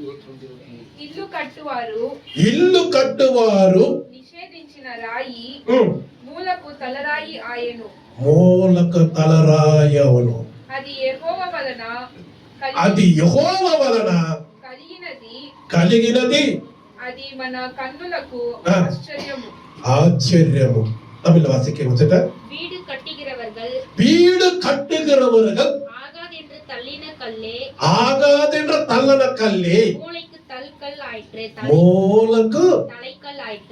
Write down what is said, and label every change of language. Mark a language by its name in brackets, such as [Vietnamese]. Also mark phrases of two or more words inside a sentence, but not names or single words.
[Telugu] ఇల్లు కట్టువారు నిషేధించిన రాయి మూలకు తలరాయి ఆయను. మూలకు తలరాయి అవును. అది యెహోవా వలన కలిగినది. అది మన కన్నులకు [Tamil] ஆச்சரியము. தமிழ் வாசிக்கிறோம் சிஸ்டர். வீடு கட்டுகிறவர்கள் ஆகாதென்று தள்ளின கல்லே மூளைக்கு தல்கல் ஆயிற்று. மூலக்கு தலைக்கல் ஆயிற்று.